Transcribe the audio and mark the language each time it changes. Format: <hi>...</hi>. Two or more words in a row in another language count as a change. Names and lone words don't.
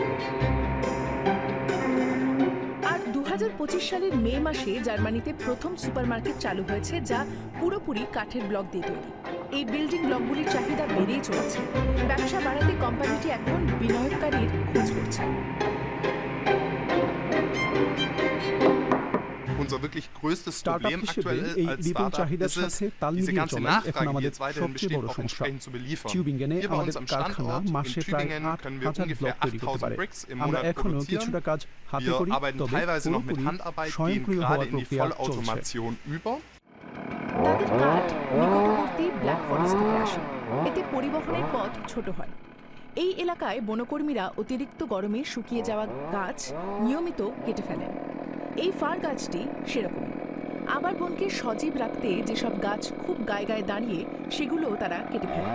<bn>আর 2025 সালের মে মাসে জার্মানিতে প্রথম সুপারমার্কেট চালু হয়েছে, যা পুরোপুরি কাঠের ব্লক দিয়ে তৈরি। এই বিল্ডিং ব্লকগুলির চাহিদা বেড়েই চলেছে। ব্যবসা বাড়াতে কোম্পানিটি এখন বিনিয়োগকারীর খোঁজ করছে।</bn> <de>Unser wirklich größtes Problem aktuell als Startup ist es, diese ganze Nachfrage, die jetzt weiterhin besteht, auch entsprechend zu beliefern. Hier bei uns am Standort in Tübingen können wir ungefähr 8000 Bricks im Monat produzieren. Wir arbeiten teilweise noch mit Handarbeit, gehen gerade in die Vollautomation über.</de> <bn>তাদের কাঠ নিকটবর্তী ব্ল্যাক ফরেস্ট থেকে আসে, এতে পরিবহনের পথ ছোট হয়। এই এলাকায় বনকর্মীরা অতিরিক্ত গরমে শুকিয়ে যাওয়া গাছ নিয়মিত কেটে ফেলেন। এই ফার গাছটি সেরকমই। আবার বনকে সজীব রাখতে যেসব গাছ খুব গায়ে গায়ে দাঁড়িয়ে, সেগুলো তারা কেটে ফেলে।</bn>